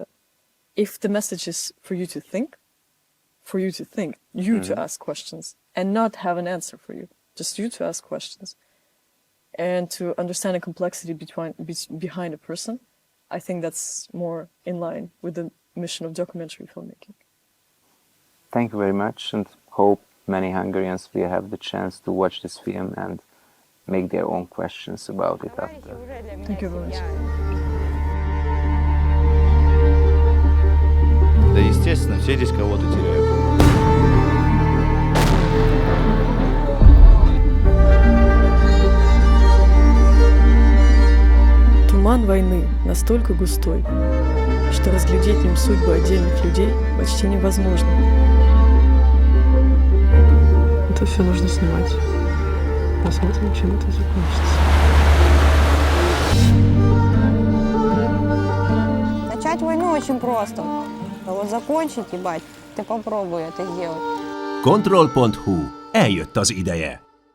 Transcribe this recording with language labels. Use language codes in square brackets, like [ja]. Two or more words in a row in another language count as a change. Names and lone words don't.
[en] If the message is for you to think, you to ask questions and not have an answer for you, just you to ask questions and to understand the complexity behind a person, I think that's more in line with the mission of documentary filmmaking. Thank you very much, and hope many Hungarians will have the chance to watch this film and make their own questions about it after. Thank you very much. [ru] Да, естественно, все здесь кого-то теряют. Туман войны настолько густой, что разглядеть в нем судьбы отдельных людей почти невозможно. Это все нужно снимать. Посмотрим, чем это закончится. Начать войну очень просто. А вот закончить, ебать, ты попробуй это сделать. [hu] Control.hu. Eljött az ideje.